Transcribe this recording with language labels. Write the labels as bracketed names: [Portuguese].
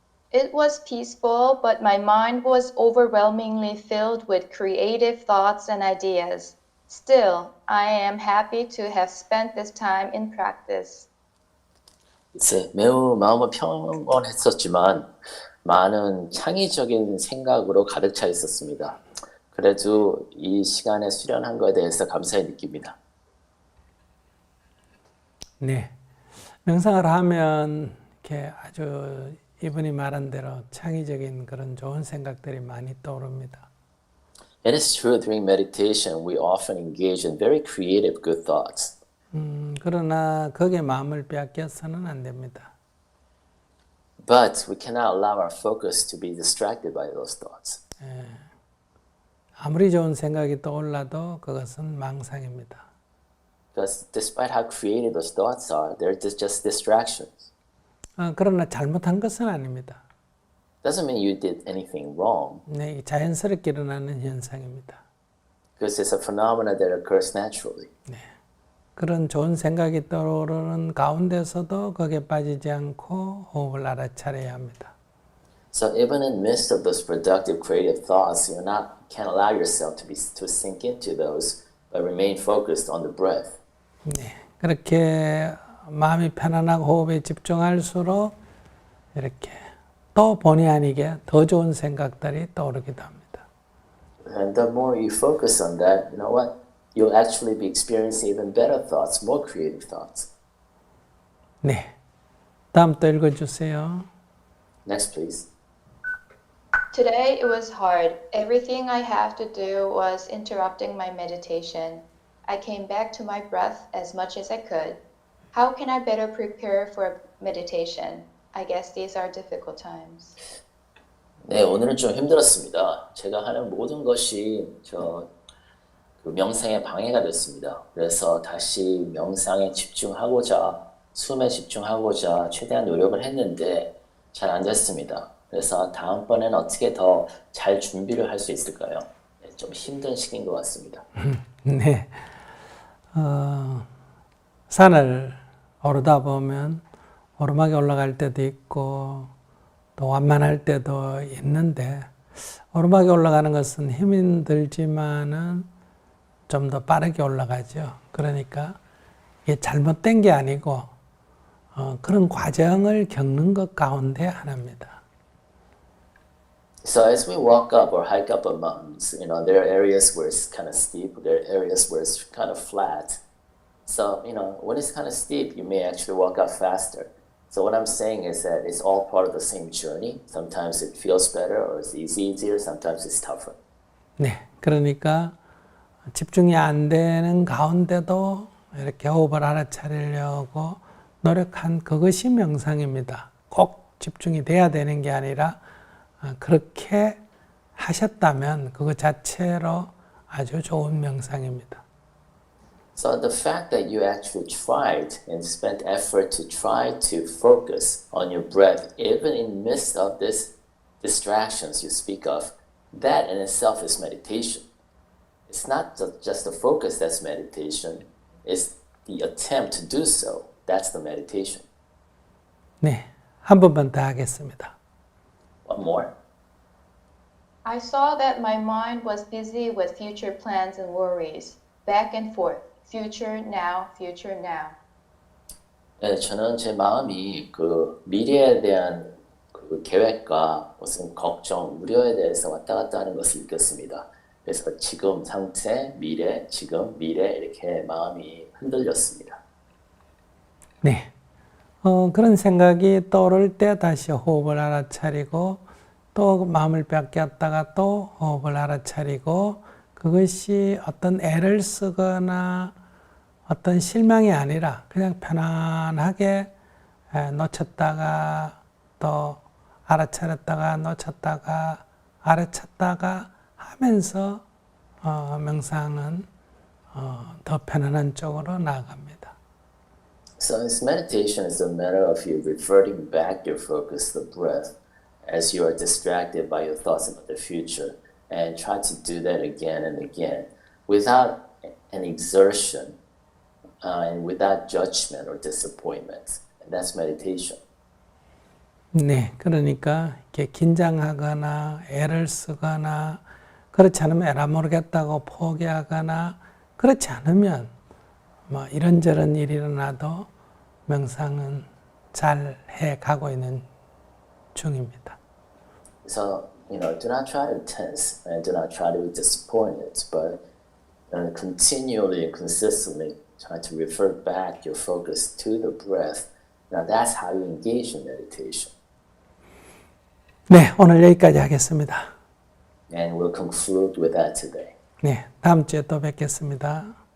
[English] It was peaceful, but my mind was overwhelmingly filled with creative thoughts and ideas. Still, I am happy to have spent this time in practice. [Korean] 글쎄, 매우 마음은 평온했었지만 많은 창의적인 생각으로 가득 차 있었습니다. 그래도 이 시간에 수련한 것에 대해서 감사히 느낍니다. 네. 명상을 하면 이렇게 아주 이분이 말한 대로 창의적인 그런 좋은 생각들이 많이 떠오릅니다. [English] It is true during meditation we often engage in very creative good thoughts. [Korean] 그러나 거기에 마음을 빼앗겨서는 안 됩니다. [English] But we cannot allow our focus to be distracted by those thoughts. [Korean] 아무리 좋은 생각이 떠올라도 그것은 망상입니다. [English] Because despite how creative those thoughts are, they're just distractions. [Korean] 그러나 잘못한 것은 아닙니다. [English] Doesn't mean you did anything wrong. [Korean] 네, 자연스럽게 일어나는 현상입니다. [English] Because it's a phenomenon that occurs naturally. [Korean] 그런 좋은 생각이 떠오르는 가운데서도 거기에 빠지지 않고 호흡을 알아차려야 합니다. [English] So even in the midst of those productive, creative thoughts, can't allow yourself to sink into those, but remain focused on the breath. [Korean] 네, 그렇게 마음이 편안하고 호흡에 집중할수록 이렇게 또 본의 아니게 더 좋은 생각들이 떠오르기도 합니다. [English] And the more you focus on that, you know what? You'll actually be experiencing even better thoughts, more creative thoughts. [Korean] 네, 다음 또 읽어주세요. [English] Next, please. Today it was hard. Everything I have to do was interrupting my meditation. I came back to my breath as much as I could. How can I better prepare for meditation? I guess these are difficult times. [Korean] 네, 오늘은 좀 힘들었습니다. 제가 하는 모든 것이 그 명상에 방해가 됐습니다. 그래서 다시 명상에 집중하고자, 숨에 집중하고자 최대한 노력을 했는데 잘 안 됐습니다. 그래서 다음번에는 어떻게 더 잘 준비를 할 수 있을까요? 네, 좀 힘든 시기인 것 같습니다. 네, 산을 오르다 보면 오르막에 올라갈 때도 있고 또 완만할 때도 있는데 오르막에 올라가는 것은 힘이 들지만은 좀 더 빠르게 올라가죠. 그러니까 이게 잘못된 게 아니고 그런 과정을 겪는 것 가운데 하나입니다. [English] So as we walk up or hike up a mountain, there are areas where it's kind of steep, there are areas where it's kind of flat. So, when it's kind of steep, you may actually walk out faster. So what I'm saying is that it's all part of the same journey. Sometimes it feels better or it's easier. Sometimes it's tougher. [Korean] 네, 그러니까 집중이 안 되는 가운데도 이렇게 호흡을 알아차리려고 노력한 그것이 명상입니다. 꼭 집중이 돼야 되는 게 아니라 그렇게 하셨다면 그것 자체로 아주 좋은 명상입니다. [English] So the fact that you actually tried and spent effort to try to focus on your breath, even in the midst of these distractions you speak of, that in itself is meditation. It's not just the focus that's meditation, it's the attempt to do so. That's the meditation. [Korean] 네, 한 번만 더 하겠습니다. [English] One more. I saw that my mind was busy with future plans and worries, back and forth, future now, future now. [Korean] 네, 저는 제 마음이 그 미래에 대한 그 계획과 무슨 걱정, 우려에 대해서 왔다 갔다 하는 것을 느꼈습니다. 그래서 지금 상태, 미래, 지금, 미래 이렇게 마음이 흔들렸습니다. 네, 그런 생각이 떠오를 때 다시 호흡을 알아차리고 또 마음을 뺏겼다가 또 호흡을 알아차리고 그것이 어떤 애를 쓰거나 어떤 실망이 아니라 그냥 편안하게 놓쳤다가 또 알아차렸다가 놓쳤다가 알아찼다가 하면서 명상은 더 편안한 쪽으로 나아갑니다. [English] So this meditation is a matter of you reverting back your focus to the breath as you are distracted by your thoughts about the future and try to do that again and again without an exertion and without judgment or disappointment. And that's meditation. [Korean] 네, 그러니까 이렇게 긴장하거나 애를 쓰거나 그렇지 않으면 에라 모르겠다고 포기하거나 그렇지 않으면 뭐 이런저런 일이 일어나도 명상은 잘 해가고 있는 중입니다. [English] So, do not try to tense and do not try to be disappointed, but continually and consistently try to revert back your focus to the breath. Now that's how you engage in meditation. [Korean] 네, 오늘 여기까지 하겠습니다. [English] And we'll conclude with that today. [Korean] 네, 다음 주에 또 뵙겠습니다.